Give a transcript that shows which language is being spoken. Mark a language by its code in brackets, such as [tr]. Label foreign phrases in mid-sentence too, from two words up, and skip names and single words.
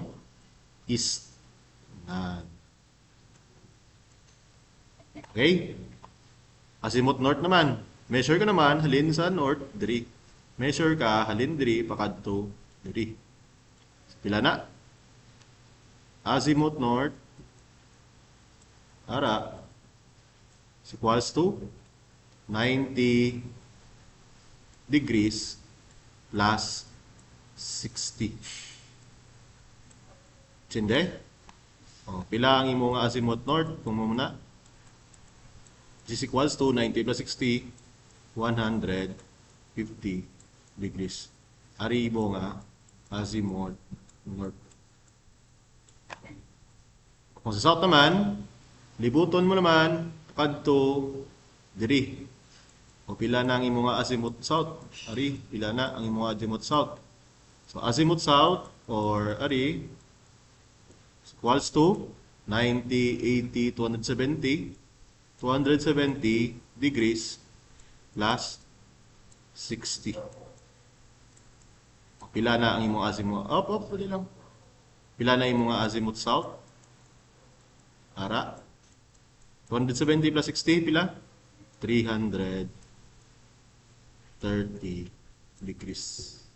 [hil] East. Nan. Okay? Azimuth north naman. Measure ka naman halin sa north diri. Measure ka halin diri pakadto diri. Pila na? Azimuth north ara [en] is equals to 90 degrees plus 60. [hil] Sinde? O, pila ang imo nga azimuth north? Kung mo muna. [en] Is equals to 90 plus 60, 150 degrees. [hil] Ari imo nga azimuth north. Kung sa south naman, libuton mo naman kadto diri. O pila na ang imo nga azimuth south? Ari, pila na ang imo nga azimuth south? [en] So azimuth south or ari is equals to 90, 80, 270. 270 degrees plus 60. [hil] Pila na ang imong azimuth? Pwede lang. Pila na imong azimuth south? Ara. 270 plus 60, pila? [en] 330 degrees.